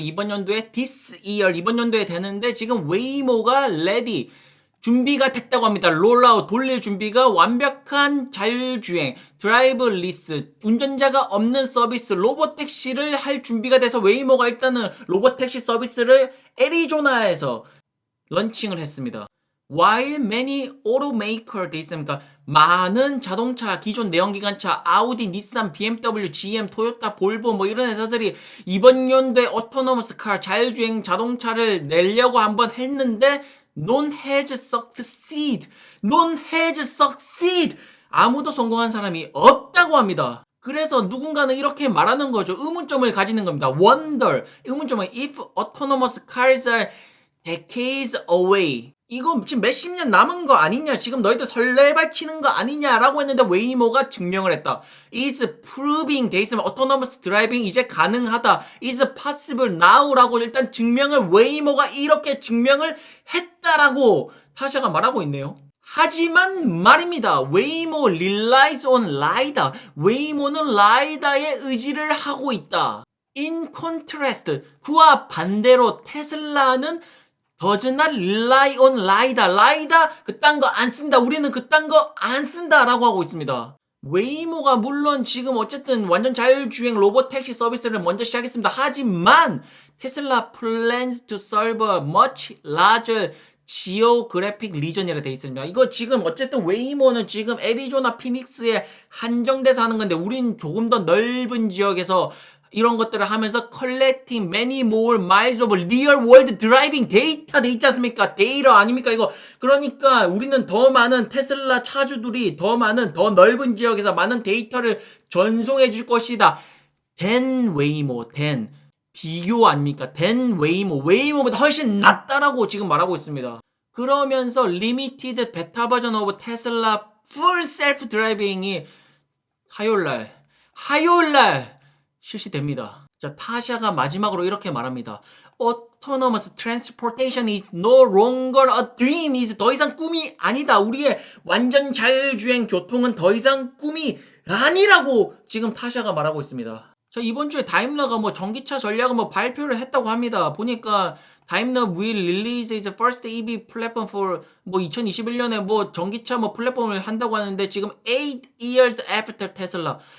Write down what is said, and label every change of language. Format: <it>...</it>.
<ko>이번 연도에 this year, 이번 연도에 되는데 지금 웨이모가 레디 준비가 됐다고 합니다. 롤아웃 돌릴 준비가 완벽한 자율주행, 드라이브리스, 운전자가 없는 서비스, 로보택시를 할 준비가 돼서 웨이모가 일단은 로보택시 서비스를 애리조나에서 런칭을 했습니다.</ko> <en>While many automaker</en> <ko>돼 있습니까? 많은 자동차, 기존 내연기관차, 아우디, 닛산, BMW, GM, 토요타, 볼보 뭐 이런 회사들이 이번 연도에 오토노머스 카, 자율주행 자동차를 내려고 한번 했는데</ko> <en>None has succeed. None has succeed.</en> <ko>아무도 성공한 사람이 없다고 합니다. 그래서 누군가는 이렇게 말하는 거죠. 의문점을 가지는 겁니다.</ko> <en>Wonder. 의문점은 if autonomous cars are decades away.</en> <ko>이거 지금 몇십 년 남은 거 아니냐, 지금 너희들 설레발 치는 거 아니냐라고 했는데 웨이모가 증명을 했다.</ko> <en>is proving 돼 있으면 autonomous driving</en> <ko>이제 가능하다.</ko> <en>is possible now</en> <ko>라고 일단 증명을 웨이모가 이렇게 증명을 했다라고 타샤가 말하고 있네요. 하지만 말입니다.</ko> <en>웨이모 relies on LiDAR.</en> <ko>웨이모는 라이다의 의지를 하고 있다.</ko> <en>In contrast,</en> <ko>그와 반대로</ko> <en>테슬라는 does not rely on LiDAR.</en> <ko>LiDAR 그딴 거 안 쓴다. 우리는 그딴 거 안 쓴다 라고 하고 있습니다. 웨이모가 물론 지금 어쨌든 완전 자율주행 로봇택시 서비스를 먼저 시작했습니다.</ko> <en>하지만 테슬라 plans to serve a much larger geographic region이라 돼 있습니다.</en> <ko>이거 지금 어쨌든 웨이모는 지금 애리조나 피닉스에 한정돼서 하는 건데 우린 조금 더 넓은 지역에서 이런 것들을 하면서</ko> <en>collecting many more miles of real world driving data</en> <ko>돼 있지 않습니까? 데이터 아닙니까 이거? 그러니까 우리는 더 많은 테슬라 차주들이 더 많은 더 넓은 지역에서 많은 데이터를 전송해 줄 것이다. than 웨이모, than 비교 아닙니까? than 웨이모, 웨이모보다 훨씬 낫다라고 지금 말하고 있습니다. 그러면서 limited 베타 버전 오브 테슬라 full self driving이 화요일날 실시됩니다. 자, 타샤가 마지막으로 이렇게 말합니다.</ko> <en>Autonomous transportation is no longer a dream.</en> <ko>is 더 이상 꿈이 아니다. 우리의 완전 자율주행 교통은 더 이상 꿈이 아니라고 지금 타샤가 말하고 있습니다. 자, 이번 주에 다임러가 뭐 전기차 전략을 뭐 발표를 했다고 합니다. 보니까 다임러 will release its first EV platform for 뭐 2021년에 뭐 전기차 뭐 플랫폼을 한다고 하는데 지금</ko> <en>8 years after Tesla.</en>